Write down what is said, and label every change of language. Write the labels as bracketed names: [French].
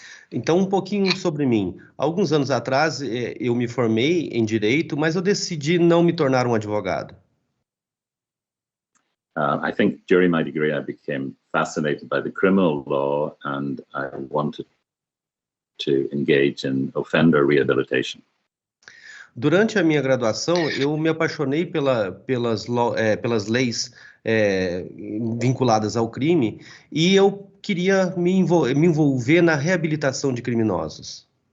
[Portuguese] Então, um pouquinho sobre mim. Alguns anos atrás, eu me formei em Direito, mas eu decidi não me tornar um advogado. [English] I think during my degree, I became fascinated by the criminal law, and I wanted to engage in offender rehabilitation. [Portuguese] Durante a minha graduação, eu me apaixonei pelas leis vinculadas ao crime e eu queria me envolver na reabilitação de criminosos.